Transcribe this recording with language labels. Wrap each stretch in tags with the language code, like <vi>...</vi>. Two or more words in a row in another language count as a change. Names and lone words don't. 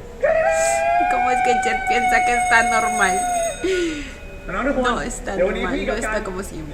<es>¿Cómo es que Jet piensa que está normal?</es> <th>น้องทุกคน</th> <es>No está</es> <th>เดี๋ยววันนี้</th> <es>normal,</es> <th>พี่</th> <es>no</es> <th>กับการ</th> <es>está como siempre.</es>